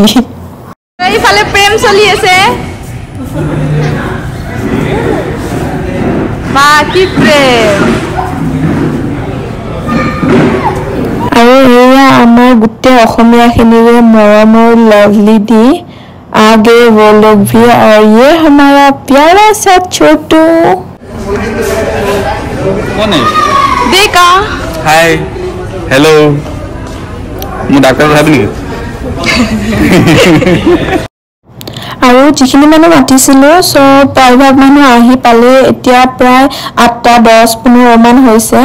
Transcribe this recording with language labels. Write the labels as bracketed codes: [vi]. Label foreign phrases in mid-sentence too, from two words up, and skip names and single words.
[as] এইফালে প্ৰেম চলি আছে বা কি প্ৰেম আৰু এয়া আমাৰ গোটেই অসমীয়াখিনিৰে মৰমৰ লাভলি দি [hi] आगे वो लोग भी और ये हमारा प्यारा सा छोटू कौन है देखा [en] hi hello [hi] मैं डॉक्टर साहब नहीं [as] আৰু যিখিনি মানুহ মাতিছিলোঁ সো প্ৰায়ভাগ মানুহ আহি পালে এতিয়া প্ৰায় 8:10-15 মান হৈছে